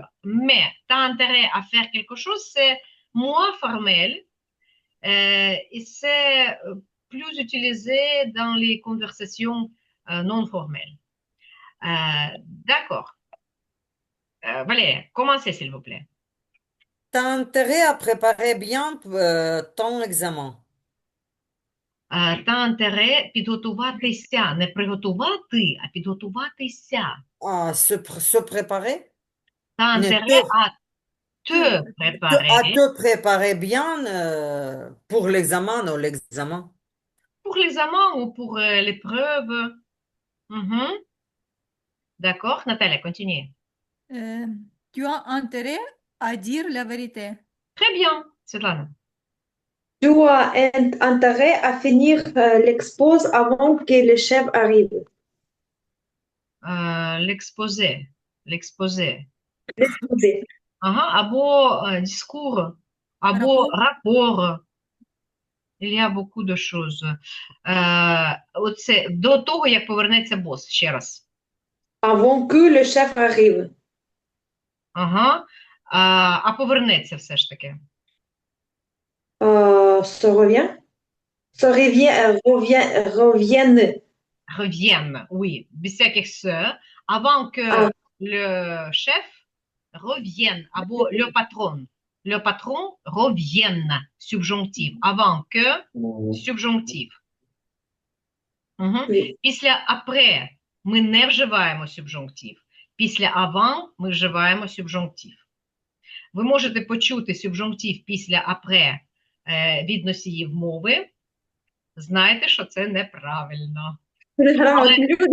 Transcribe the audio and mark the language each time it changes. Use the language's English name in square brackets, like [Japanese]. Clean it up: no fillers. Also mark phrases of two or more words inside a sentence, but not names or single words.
[French] Mais t'as intérêt à faire quelque chose, c'est moins formel et c'est plus utilisé dans les conversations non formelles. D'accord. Valérie, commencez s'il vous plaît. T'as intérêt à préparer bien ton examen. T'as intérêt [Ukrainian] підготуватися, не приготувати, а підготуватися. [French] À se préparer? Та Ne intérêt à Te te préparer. à préparer te préparer bien pour l'examen ou l'examen. pour l'examen ou pour l'épreuve. Mhm. D'accord, Nathalie, continue. Tu as intérêt à dire la vérité. Très bien, Svetlana. Tu as intérêt à finir l'expose avant que le chef arrive. L'exposé, l'exposé. L'exposé. [Ukrainian] Ага, або discours, або [French] Rapport. rapport. Il y a beaucoup de choses. [Ukrainian] Оце до того, як повернеться бос, ще раз. [French] Avant que le chef arrive. [Ukrainian] Ага. А повернеться все ж таки. [French] Se revient. Reviennent. Reviennent, oui, [Ukrainian] без всяких «se», [French] avant que Ah, le chef revienne, або le patron revienne, subjonctif, avant que, subjonctif. Угу. oui. [Ukrainian] Після «après» ми не вживаємо subjonctif. Після «avant» ми вживаємо subjonctif. Ви можете почути subjonctif після «après» від носіїв мови, знайте, що це неправильно. Грамотні люди.